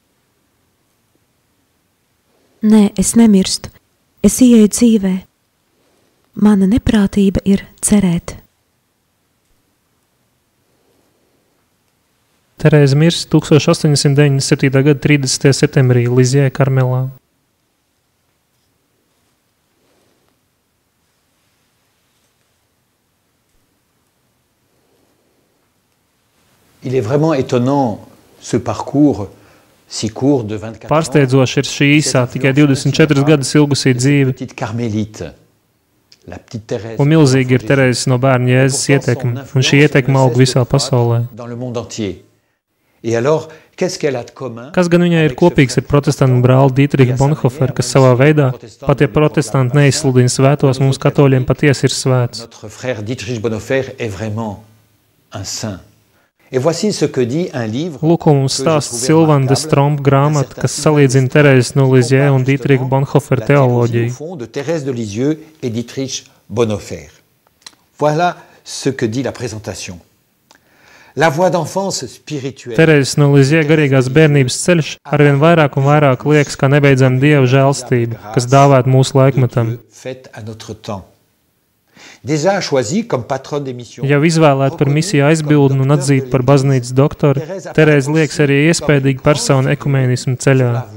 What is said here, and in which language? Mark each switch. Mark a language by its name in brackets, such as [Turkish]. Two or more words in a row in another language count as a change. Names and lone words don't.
[Latvian] Nē, es nemirstu. Es ieeju dzīvē. Mana neprātība ir cerēt. Terēze mirst 1897. gada 30. septembrī Lizjē, Karmelā. [French] Il est vraiment étonnant ce parcours si court de 24 ans. [Latvian] Pārsteidzoši ir šī īsā, tikai 24 gadus ilgusī dzīve. [French] Petite carmélite, la petite Thérèse. [Latvian] Un milzīgi ir Terēzes no bērna Jēzus ietekme, un šī ietekme aug visā pasaulē. [French] Dans le monde entier. Et alors, qu'est-ce qu'elle a de commun? [Latvian] Kas gan viņai ir kopīgs ar protestantu brāli Dietrihu Bonhoefferu, kas savā veidā, pat ja protestanti neizsludina svētos, mums katoļiem patiesi ir svēts. [French] Notre frère Dietrich Bonhoeffer est vraiment un saint. Et voici ce que dit un livre. [Latvian] Lūk, ko mums stāsta Silvana de Stromp grāmata, kas salīdzina Terēzes no Lizjē un Dietrihu Bonhoefferu teoloģiju. [French] De Thérèse de Lisieux et Dietrich Bonhoeffer. Voilà ce que dit la présentation. La voie d'enfance spirituelle. [Latvian] Terēzes no Lizjē garīgās bērnības ceļš arvien vairāk un vairāk liekas kā nebeidzama Dieva žēlstība, kas dāvāt mūsu laikmetam. Jau izvēlēt par misiju aizbildni un atzīt par baznīcas doktoru, Terēze liekas arī iespējīga persona ekumēnismu ceļā.